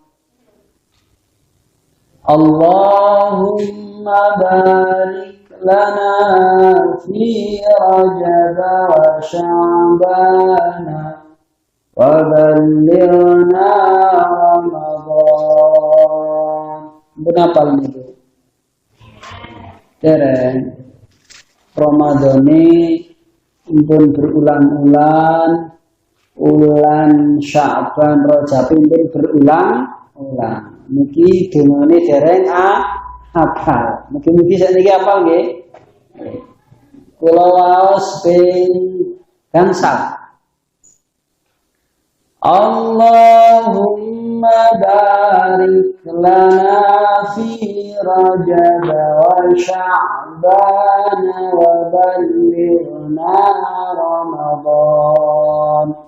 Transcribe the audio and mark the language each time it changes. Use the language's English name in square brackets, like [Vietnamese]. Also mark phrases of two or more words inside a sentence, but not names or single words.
[Arabic] اللهم بارك لنا في رجب وشعبان وبلغنا رمضان. [Javanese] Benapal niku dereng Ramadhani pun berulang-ulang, ulan Sya'ban Rajab pun berulang-ulang. Niki dungane dereng hafal. Mugi-mugi sakniki hafal nggih. Kula waos ping gangsal. [Arabic] اللهم بارك لنا في رجب وشعبان وبلغنا رمضان.